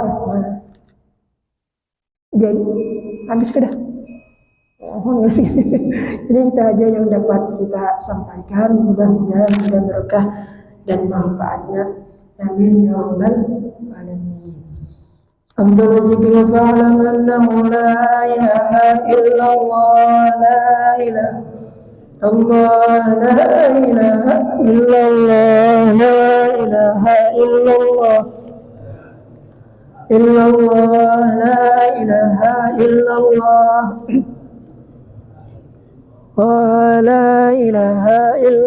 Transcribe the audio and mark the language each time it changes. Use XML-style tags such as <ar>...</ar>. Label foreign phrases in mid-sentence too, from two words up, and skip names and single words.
<id>Nah. Jadi habis ke dah. Jadi itu aja yang dapat kita sampaikan. Mudah-mudahan ada berkah dan manfaatnya.</id> <ar>آمين يا رب العالمين. أفضل الذكر فاعلم أنه لا إله إلا الله، لا إله الله، لا إله إلا الله، لا إله إلا الله، إلا الله، لا إله إلا الله، لا إله إلا الله.</ar>